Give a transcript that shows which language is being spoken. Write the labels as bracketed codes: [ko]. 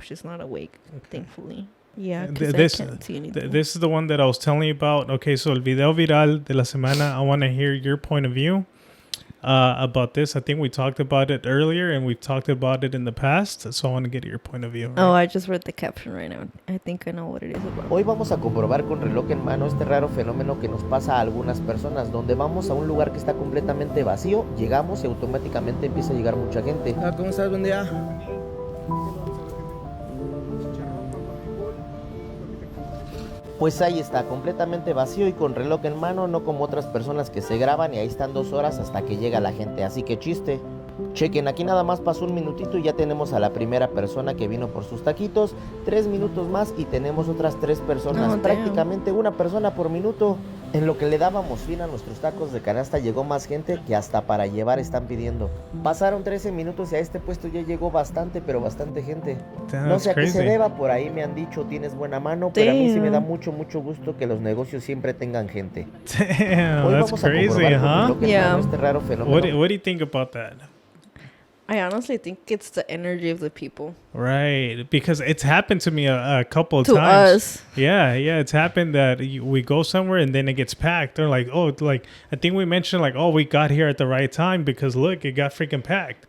[en] She's not awake, thankfully. Yeah, because I can't see anything. This is the one that I was telling you about. Okay, so [es] el video viral de la semana. [en] I want to hear your point of view about this. I think we talked about it earlier, and we've talked about it in the past. So I want to get your point of view. Right? Oh, I just read the caption right now. I think I know what it is about. [es] Hoy vamos a comprobar con reloj en mano este raro fenómeno que nos pasa a algunas personas, donde vamos a un lugar que está completamente vacío, llegamos y automáticamente empieza a llegar mucha gente. ¿Cómo estás? Buen día. Pues ahí está, completamente vacío y con reloj en mano, no como otras personas que se graban y ahí están 2 horas hasta que llega la gente, así que chiste. Chequen, aquí nada más pasó un minutito y ya tenemos a la primera persona que vino por sus taquitos, 3 minutos más y tenemos otras 3 personas, prácticamente una persona por minuto. En lo que le dábamos fin a nuestros tacos de canasta llegó más gente que hasta para llevar están pidiendo. Pasaron 13 minutos y a este puesto ya llegó bastante, pero bastante gente. No sé a qué se deba, por ahí me han dicho tienes buena mano, pero a mí sí me da mucho gusto que los negocios siempre tengan gente. [en] Damn, that's crazy, huh? Yeah. [es] Este raro fenómeno. [en] What do you think about that? I honestly think it's the energy of the people. Right, because it's happened to me a couple of to times. Us. Yeah, it's happened that we go somewhere and then it gets packed. They're like, oh, like I think we mentioned like, oh, we got here at the right time because look, it got freaking packed.